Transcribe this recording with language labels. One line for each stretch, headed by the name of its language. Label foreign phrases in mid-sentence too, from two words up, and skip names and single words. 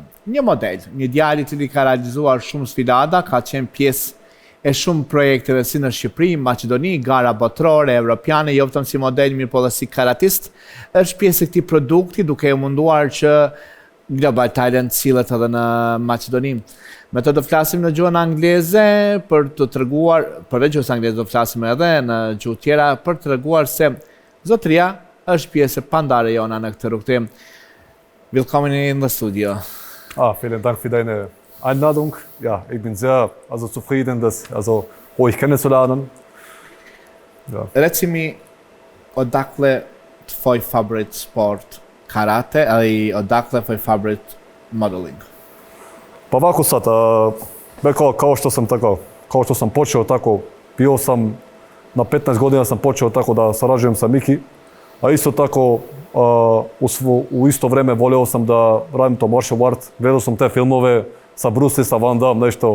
Albanian: Një model, një djalë i cili ka realizuar shumë sfidata, ka qenë pjesë e shumë projekteve si në Shqipëri, Maqedoni, gara botërore, evropiane, jo vetëm si model, mirë po dhe si karatist, është pjesë e këtij produkti duke u munduar që Global Talent sillet edhe në Maqedoni. Me të do flasim në gjuhën angleze për të treguar, përveç gjuhës angleze do flasim edhe në gjuhë tjera për të treguar se zotëria është pjesë e pandare jona në këtë rrugtim.
English: Willkommen in the studio.
German: Vielen Dank für deine Einladung. Ja, ich bin sehr zufrieden, euch kennenzulernen. Ja.
Bosnian: Reci mi odakle tvoj favorit sport karate, ali odakle tvoj favorit modeling? Pa ovako sad, kao što sam počeo, tako Bio sam, na 15 godina sam počeo tako da sarađujem sa Miki, a isto tako u isto vrijeme volio sam da radim to
English: martial art,
Bosnian: gledao sam te filmove sa Bruce Lee, sa Van Damme, nešto.